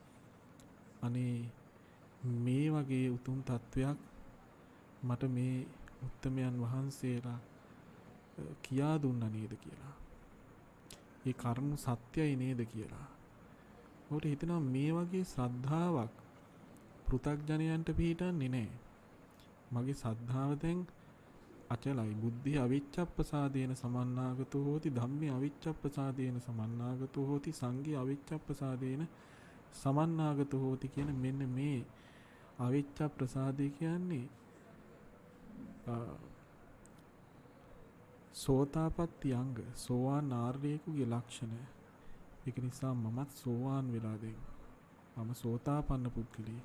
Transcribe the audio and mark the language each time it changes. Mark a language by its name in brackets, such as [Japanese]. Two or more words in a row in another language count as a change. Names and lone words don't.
[Sinhala] අනේ මේ වගේ උතුම් තත්වයක් මට මේ උත්තමයන් වහන්සේලා කියා දුන්නා නේද කියලා. ඒ කරුණු සත්‍යයි නේද කියලා. ඔහුට හිතෙනවා මේ වගේ ශ්‍රද්ධාවක් පෘථග්ජනයන්ට පිහිටන්නේ නැහැ. මගේ ශ්‍රද්ධාව දැන් අචලයි. [Pali] බුද්ධි අවිච්ඡප්පසාදේන සමන්නාගතෝ හෝති ධම්මේ අවිච්ඡප්පසාදේන සමන්නාගතෝ හෝති සංඝේ අවිච්ඡප්පසාදේන සමන්නාගතෝ හෝති [Sinhala] කියන මෙන්න මේ අවිච්ඡප්පසාදේ කියන්නේ සෝතාපට්ටි අංග සෝවාන් ආර්යෙකුගේ ලක්ෂණ. ඒක නිසා මමත් සෝවාන් වෙලා දෙන්න. මම සෝතාපන්න පුද්ගලයෙක්.